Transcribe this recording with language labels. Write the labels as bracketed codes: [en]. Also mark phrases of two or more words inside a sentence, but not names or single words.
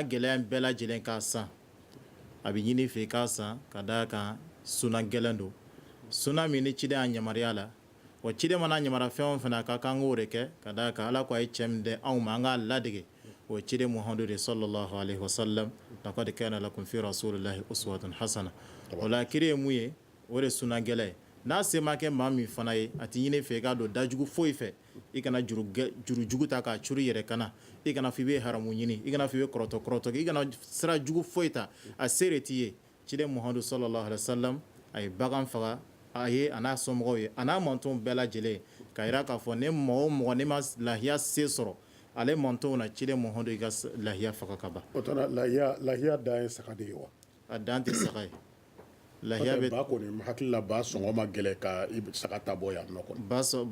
[bm] gɛlɛya bɛɛ lajɛlen k'a san a bɛ ɲini fɛ i k'a san ka d'a kan sunna gɛlɛn don sunna min ni ciden y'a yamaruya la wa ciden mana yamaruya fɛn o fɛn na a ka kan k'o de kɛ ka d'a kan ala ko a ye cɛ min di anw ma an k'a ladege o ye ciden muhamadu de [ar] صلى الله عليه وسلم لقد كان لكم في رسول الله أسوة حسنة [bm] o la kiri ye mun ye o de sunna gɛlɛn ye n'a se ma kɛ maa min fana ye a tɛ ɲini fɛ i k'a don dajugu foyi fɛ i kana jurujugu ta k'a curi yɛrɛ kana i kana fɔ i bɛ haramu ɲini i kana fɔ i bɛ kɔrɔtɔ i kana sira jugu foyi ta a se de t'i ye ciden muhamadu [ar] صلى الله عليه وسلم [bm] a ye bagan faga a ye a n'a somɔgɔw ye a n'a mɔntɔnw bɛɛ lajɛlen k'a jira k'a fɔ ne mɔgɔ o mɔgɔ ne ma lahiya se sɔrɔ ale mɔntɔnw na ciden muhamadu i ka lahiya faga ka ban o tuma lahiya dan ye saga de ye wa. a dan tɛ saga ye lahiya bɛ ba kɔni hakili la ba sɔngɔ ma gɛlɛ ka saga ta bɔ yan nɔ kɔni.